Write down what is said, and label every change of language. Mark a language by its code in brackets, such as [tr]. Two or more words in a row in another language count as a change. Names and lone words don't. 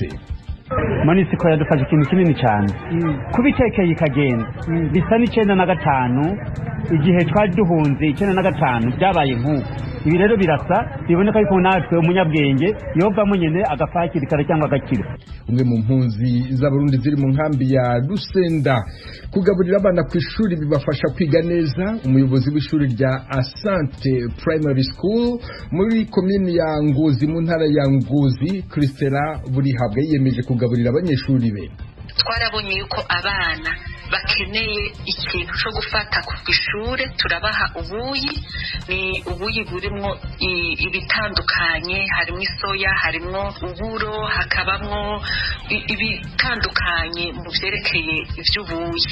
[rn] MONUSCO yadufashe ikintu kinini cyane kubitekeye ikagenda bisa n'95 igihe twari duhunze 95 byabaye nk'uko ibi rero birasa biboneka yuko natwe umunyabwenge yovamo nyene agafakirikara cyangwa agakira. Umwe mu mpunzi z'abarundi ziri mu nkambi ya Rusenda kugaburira abana ku ishuri bibafasha kwiga neza. Umuyobozi w'ishuri rya Asante Primary School muri komini ya Ngozi mu ntara ya Ngozi, Christela Burihabwa, yiyemeje kugaburira abanyeshuri be. Twarabonye yuko abana bakeneye ikintu cyo gufata ku ishure, turabaha ubuyi. Ni ubuyi burimo ibitandukanye, harimo isoya, harimo uburo, hakabamwo ibitandukanye mu byerekeye iby'ubuyi.